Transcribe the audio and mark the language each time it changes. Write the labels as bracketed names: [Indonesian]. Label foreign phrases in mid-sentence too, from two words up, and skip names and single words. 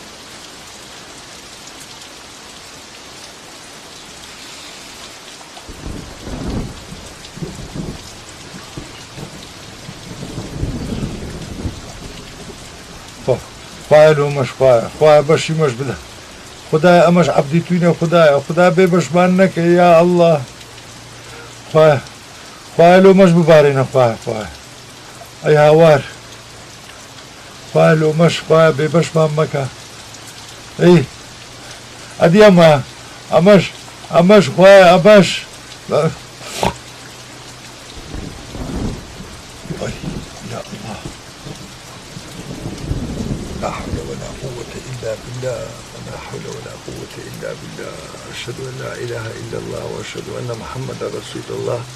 [Central Kurdish] خوایە لۆمەش خوایە بەشی مەش بدە خدایە ئەمەش عەبدی توینە خدایە خدا بێ بەشمان نەکەی یا ئەڵڵاه خوایە لۆمەش ببارێنە خوایە ئەی هاوار خوایە لۆمەش خوایە بێ بەشمان مەکە ئەی ئەدی ئەمەش خوایە ئەمەش [Arabic] لا حول ولا قوة إلا بالله لا حول ولا قوة إلا بالله أشهد أن لا إله إلا الله وأشهد أن محمدا رسول الله.